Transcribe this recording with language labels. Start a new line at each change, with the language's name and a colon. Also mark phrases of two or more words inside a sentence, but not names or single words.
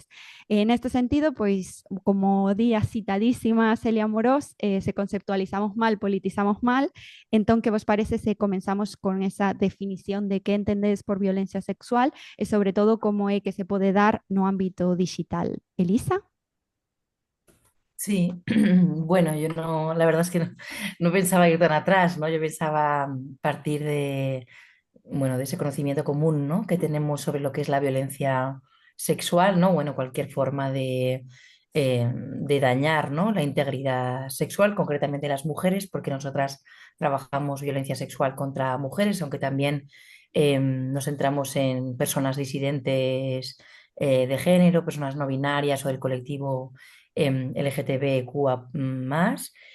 Galician: Neste sentido, pois, como di a citadísima Celia Morós, se conceptualizamos mal, politizamos mal. Entón, que vos parece se comenzamos con esa definición de que entendedes por violencia sexual e, sobre todo, como é que se pode dar no ámbito digital? Elisa?
Spanish: Sí, bueno, yo no, la verdad es que no pensaba ir tan atrás, ¿no? Yo pensaba partir de, bueno, de ese conocimiento común, ¿no? Que tenemos sobre lo que es la violencia sexual, ¿no? Bueno, cualquier forma de dañar, ¿no? La integridad sexual, concretamente las mujeres, porque nosotras trabajamos violencia sexual contra mujeres, aunque también nos centramos en personas disidentes de género, personas no binarias o del colectivo LGTBQA más.